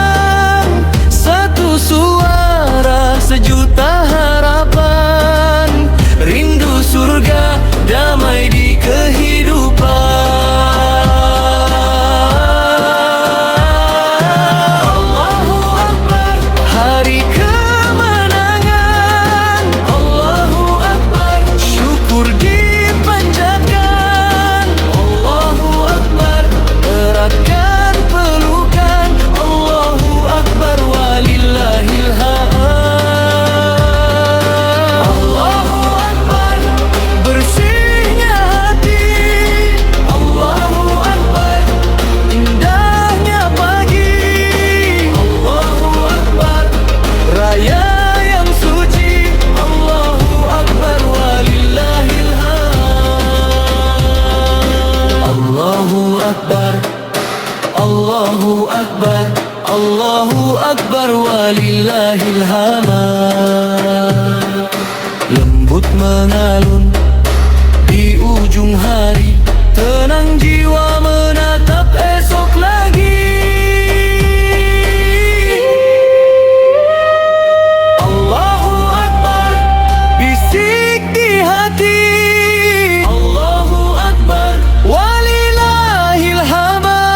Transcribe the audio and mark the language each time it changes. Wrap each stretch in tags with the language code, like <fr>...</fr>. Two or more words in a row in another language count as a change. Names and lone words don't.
<id>Satu suara, sejuta harapan, rindu surga, damai di kehidupan.</id> <ar>الله أكبر,</ar> <id>hari kemenangan,</id> <ar>الله أكبر,</ar> <id>syukur dipanjatkan,</id> <ar>الله أكبر,</ar> <id>eratkan pelukan,</id> <ar>الله أكبر ولله الحمد. الله أكبر,</ar> <id>bersihnya hati,</id> <ar>الله أكبر,</ar> <id>indahnya pagi,</id> <ar>الله أكبر,</ar> <id>raya yang suci,</id> <ar>الله أكبر ولله الحمد. الله أكبر، الله أكبر، الله أكبر ولله الحمد.</ar> <id>Lembut mengalun di ujung hari, tenang jiwa menatap esok lagi.</id> <ar>الله أكبر,</ar> <id>bisik di hati,</id> <ar>الله أكبر ولله الحمد.</ar>